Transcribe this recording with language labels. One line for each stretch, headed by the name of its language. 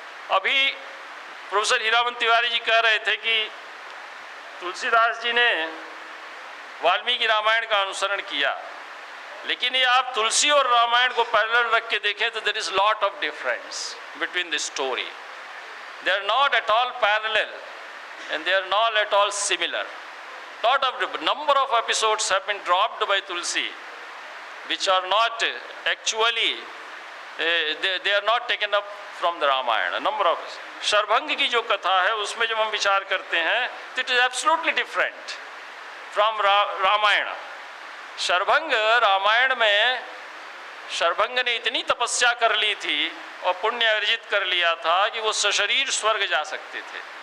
Hindi: अभी प्रोफेसर हीरामन तिवारी जी कह रहे थे कि तुलसीदास जी ने वाल्मीकि रामायण का अनुसरण किया, लेकिन ये आप तुलसी और रामायण को पैरेलल रख के देखें तो
English: There is lot of difference between the story. They are not at all parallel and they are not at all similar. Number of episodes have been dropped by Tulsi, which are not actually they are not taken up from the Ramayana.
Hindi: Number of Sharbhang की जो कथा है उसमें जब हम विचार करते हैं तो
English: it is absolutely different from
Hindi: Ramayan. Sharbhang Ramayan में शर्भंग ने इतनी तपस्या कर ली थी और पुण्य अर्जित कर लिया था कि वो सशरीर स्वर्ग जा सकते थे।